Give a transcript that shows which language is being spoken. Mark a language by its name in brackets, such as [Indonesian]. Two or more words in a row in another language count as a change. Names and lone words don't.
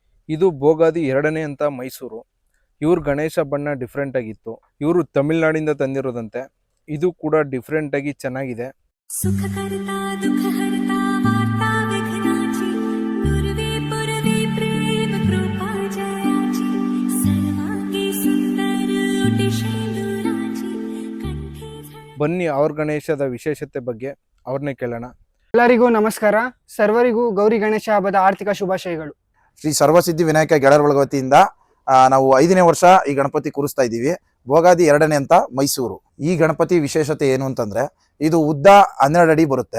[Kannada] ಇದು ಭೋಗಾದಿ 2ನೇ ಅಂತ ಮೈಸೂರು. ಇವ್ರ ಗಣೇಶ ಬಣ್ಣ ಡಿಫ್ರೆಂಟ್ ಆಗಿತ್ತು. ಇವರು ತಮಿಳ್ನಾಡಿಂದ ತಂದಿರೋದಂತೆ. ಇದು ಕೂಡ ಡಿಫ್ರೆಂಟ್ ಆಗಿ ಚೆನ್ನಾಗಿದೆ. [Marathi] सुख करता दुख हरता वार्ता विघ्नाची नुरवे पुरवे प्रेम कृपा जयाची सर्वांगी सुंदर उटी शेंदुराची कंठी [Kannada] ಬನ್ನಿ ಅವ್ರ ಗಣೇಶದ ವಿಶೇಷತೆ ಬಗ್ಗೆ ಅವ್ರನ್ನೇ ಕೇಳೋಣ. ಎಲ್ಲರಿಗೂ ನಮಸ್ಕಾರ. ಸರ್ವರಿಗೂ ಗೌರಿ ಗಣೇಶ ಹಬ್ಬದ ಆರ್ಥಿಕ ಶುಭಾಶಯಗಳು. ಶ್ರೀ ಸರ್ವಸಿದ್ಧಿ ವಿನಾಯಕ ಗೆಳರ ಬಳಗ ವತಿಯಿಂದ ನಾವು 5ನೇ ವರ್ಷ ಈ ಗಣಪತಿ ಕೂರಿಸ್ತಾ ಇದ್ದೀವಿ. ಭೋಗಾದಿ 2ನೇ ಅಂತ ಮೈಸೂರು. ಈ ಗಣಪತಿ ವಿಶೇಷತೆ ಏನು ಅಂತಂದ್ರೆ ಇದು ಉದ್ದ 12 ಅಡಿ ಬರುತ್ತೆ.